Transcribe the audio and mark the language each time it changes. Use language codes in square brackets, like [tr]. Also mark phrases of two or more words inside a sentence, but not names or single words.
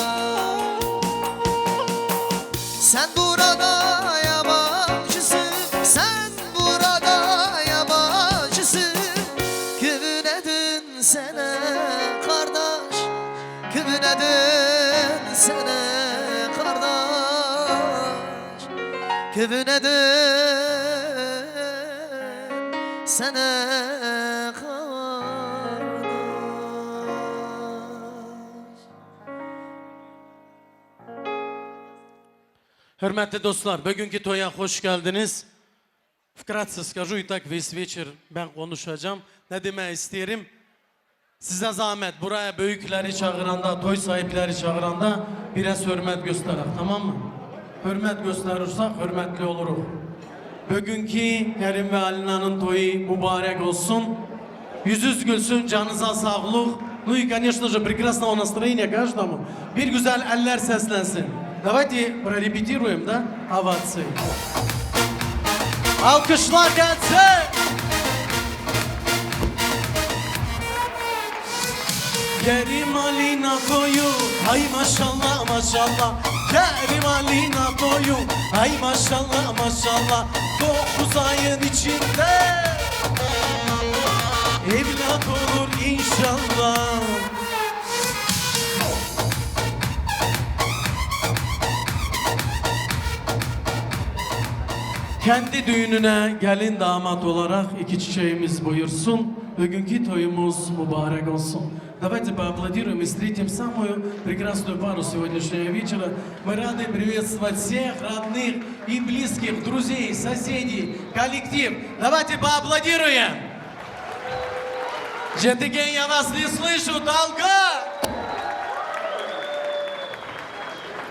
[tr] Sen burada yabancısın, sen burada yabancısın, köyüne dönsene kardeş, köyüne dönsene kardeş, köyüne dönsene kardeş. Hürmetli dostlar, bugünkü toya hoş geldiniz. [ru] Вкратце скажу и так весь вечер [tr] ben konuşacağım. Ne demek isterim? Size zahmet buraya büyükleri çağıranda, toy sahipleri çağıranda biraz hürmet gösterin, tamam mı? Hürmet gösterirsek hürmetli oluruz. Bugünkü Kerim ve Alina'nın toyu mübarek olsun. Yüzünüz gülsün, canınıza sağlık. [ru] Ну и, конечно же, прекрасного настроения каждому. [tr] Bir güzel eller seslensin. [ru] Давайте прорепетируем, да? Овации. [tr] Alkışlar gelsin. Kerim Alina toyu, ay maşallah maşallah. Kerim Alina toyu, ay maşallah maşallah. 9 ayın içinde evlat olur inşallah. Kendi düğününe gelin damat olarak iki çiçeğimiz buyursun. Bugünkü toyumuz mübarek olsun. [ru] Давайте поаплодируем и встретим самую прекрасную пару сегодняшнего вечера. Мы рады приветствовать всех родных и близких, друзей, соседей, коллектив. Давайте поаплодируем. Джентиген, я вас не слышу, долго!